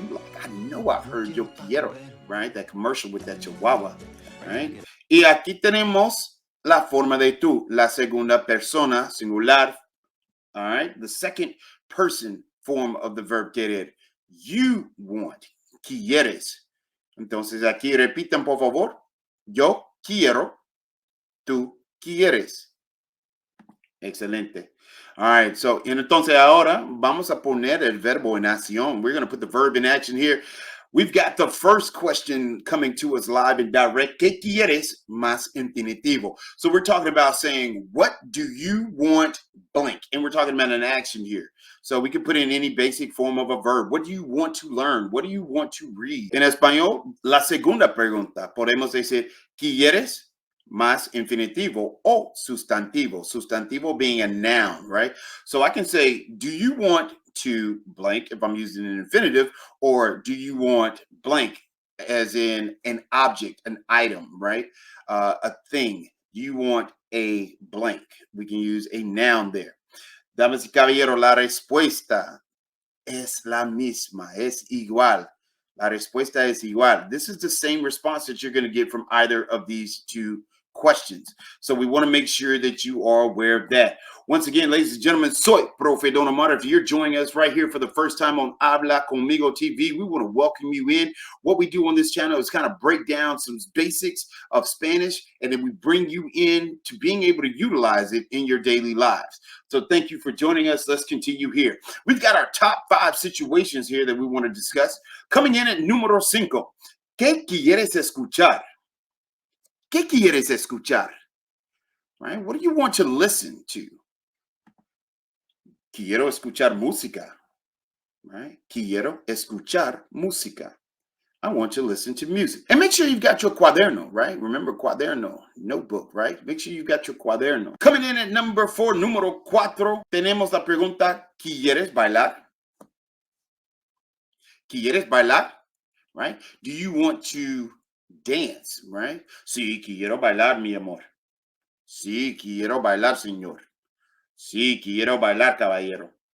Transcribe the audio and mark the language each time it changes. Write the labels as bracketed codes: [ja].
[en] You're like, I know I've heard [es] yo quiero, [en] right? That commercial with that chihuahua, right? [es] Y aquí tenemos la forma de tú, la segunda persona, singular, all right? [en] The second person form of the verb querer. You want, quieres. [es] Entonces aquí repitan por favor. Yo quiero, tú quieres. Excelente. [en] All right, so [es] entonces ahora vamos a poner el verbo en acción. [en] We're going to put the verb in action here. We've got the first question coming to us live and direct. [es] ¿Qué quieres más infinitivo? [en] So we're talking about saying, what do you want blank? And we're talking about an action here. So we can put in any basic form of a verb. What do you want to learn? What do you want to read? [es] En español, la segunda pregunta, podemos decir, ¿quieres más infinitivo o sustantivo? [en] Sustantivo being a noun, right? So I can say, do you want to blank if I'm using an infinitive, or do you want blank as in an object, an item, right? A thing. You want a blank. We can use a noun there. [es] Damas y caballeros, la respuesta es la misma, es igual. La respuesta es igual. [en] This is the same response that you're going to get from either of these two questions. So we want to make sure that you are aware of that. Once again, ladies and gentlemen, soy Profe Don Omar. If you're joining us right here for the first time on Habla Conmigo TV, we want to welcome you in. What we do on this channel is kind of break down some basics of Spanish, and then we bring you in to being able to utilize it in your daily lives. So thank you for joining us. Let's continue here. We've got our top 5 situations here that we want to discuss. Coming in at [es] número 5. ¿Qué quieres escuchar? ¿Qué quieres escuchar? Right? [en] What do you want to listen to? [es] Quiero escuchar música. Right? Quiero escuchar música. [en] I want to listen to music. And make sure you've got your cuaderno, right? Remember cuaderno, notebook, right? Make sure you've got your cuaderno. Coming in at number 4, [es] número 4, tenemos la pregunta, ¿quieres bailar? ¿Quieres bailar? Right? [en] Do you want to dance, right? [es] Sí, quiero bailar, mi amor. Sí, quiero bailar, señor. Sí, quiero bailar, caballero.